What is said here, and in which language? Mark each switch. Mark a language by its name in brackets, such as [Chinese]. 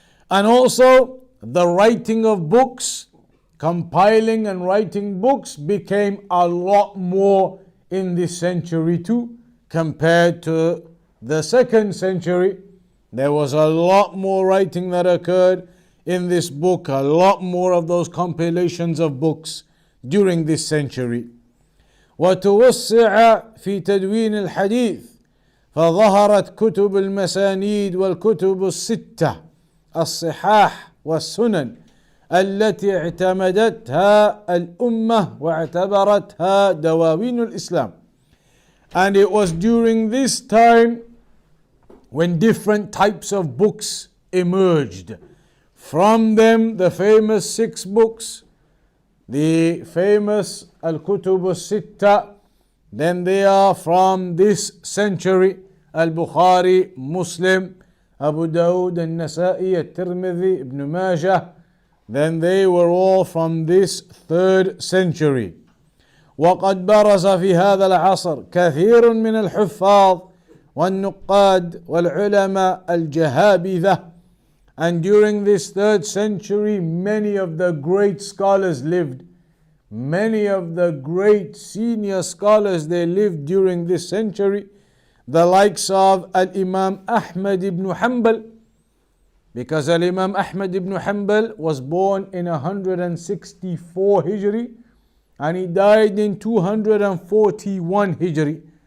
[English] And also the writing of books, compiling and writing books became a lot more in this century too, compared to the 2nd century. There was a lot more writing that occurred in this book, a lot more of those compilations of books during this century. [Arabic] وتوسع في تدوين الحديث فظهرت كتب المسانيد والكتب الستة الصحاح والسنن التي اعتمدتها الأمة واعتبرتها دواوين الإسلام. [English] And it was during this time when different types of books emerged. From them, the famous 6 books, the famous al-Kutub al-Sitta. Then they are from this century, al-Bukhari, Muslim, Abu Dawud, al-Nasa'i, al-Tirmidhi, Ibn Majah. Then they were all from this 3rd century. [Arabic] وقد برز في هذا العصر كثير من الحفاظ والنقاد والعلماء الجهابذة. [English] And during this 3rd century, many of the great scholars lived. Many of the great senior scholars, they lived during this century. The likes of Al-Imam Ahmad ibn Hanbal, because Al-Imam Ahmad ibn Hanbal was born in 164 Hijri and he died in 241 Hijri.